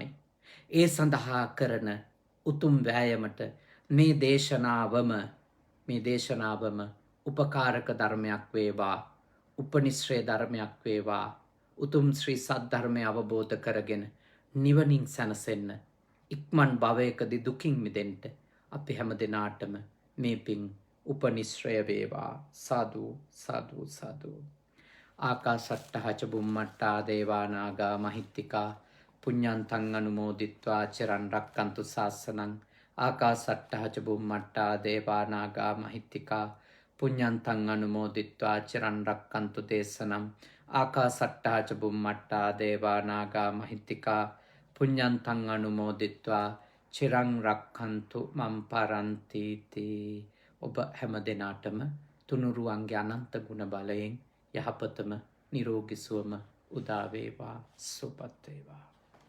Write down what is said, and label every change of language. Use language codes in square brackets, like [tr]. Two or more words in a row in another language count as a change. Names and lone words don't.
[si] ඒ සඳහා කරන උතුම් වෑයමට මේ දේශනාවම උපකාරක ධර්මයක් වේවා, උපනිශ්‍රේ ධර්මයක් වේවා. උතුම් ශ්‍රී සද්ධර්මය අවබෝධ කරගෙන නිවනින් සැනසෙන්න, ඉක්මන් භවයකදී දුකින් මිදෙන්න අපි හැම දෙනාටම මේ පින් උපනිශ්‍රය වේවා. සාදු සාදු සාදු. [pi] ආකාසට්ටා ච බුම්මට්ටා දේවා නාග මහිත්‍තිකා පුඤ්ඤන්තං අනුමෝදිත්වා චිරන් රක්칸තු ශාසනං. ආකාසට්ටා ච බුම්මට්ටා දේවා නාග මහිත්‍තිකා පුඤ්ඤන්තං අනුමෝදිත්වා චිරන් රක්칸තු දේශනම්. ආකාසට්ටා ච බුම්මට්ටා දේවා නාග මහිත්‍තිකා පුඤ්ඤන්තං අනුමෝදිත්වා චිරන් රක්칸තු මම් පරන්ති තී. [si] ඔබ හැම දෙනාටම තුනුරුවන්ගේ අනන්ත ගුණ බලයෙන් යහපතම නිරෝගී සුවම උදා වේවා සුවපත් වේවා.